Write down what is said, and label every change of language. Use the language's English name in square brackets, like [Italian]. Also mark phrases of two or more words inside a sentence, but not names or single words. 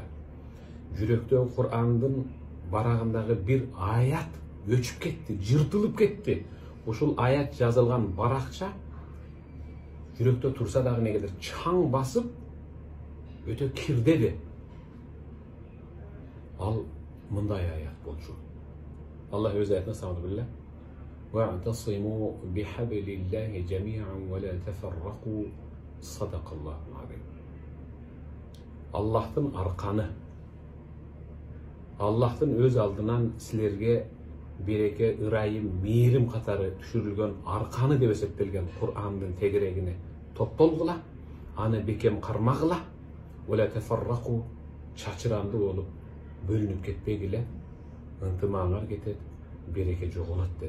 [Kyrgyz] Жүрөктөгү Курандын барагындагы бир аят өчүп кетти, жыртылып кетти. Ушул аят жазылган баракча жүрөктө турса дагы негедир чаң басып, өтө кирдеди. Ал мындай аят болчу. Аллах өз аятына сабылла: [Arabic] "واعتصموا بحبل الله جميعا ولا تفرقوا صدق الله العظيم." [Kyrgyz] Аллахтын арканы, Аллахтын өз алдынан силерге береке, ырайым, мейрим катары түшүрүлгөн арканы деп эсептелген Курандын тегерегине топтолгула, аны бекем кармагыла, [Arabic] ولا تفرقوا [Kyrgyz] чачыранды болуп бөлүнүп кетпегиле, ынтымагыңар кетет, береке жоголот деди.